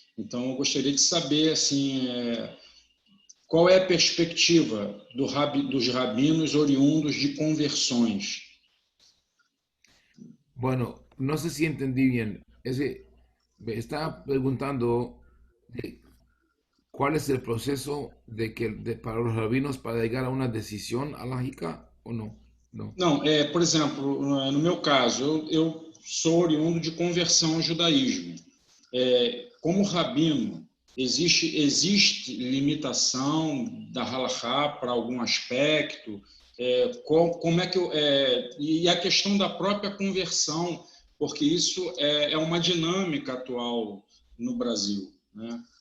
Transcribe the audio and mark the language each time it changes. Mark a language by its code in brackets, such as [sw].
[pt] Então, eu gostaria de saber, assim, qual é a perspectiva dos rabinos oriundos de conversões. [es] Bueno, no sé si entendí bien. Me estaba preguntando de cuál es el proceso para los rabinos para llegar a una decisión alágica o no. No. [pt] Não, por exemplo, no meu caso, eu sou oriundo de conversão ao judaísmo. Como rabino, existe limitação da halachá para algum aspecto? Como é que e a questão da própria conversão, porque isso é uma dinâmica atual no Brasil, né?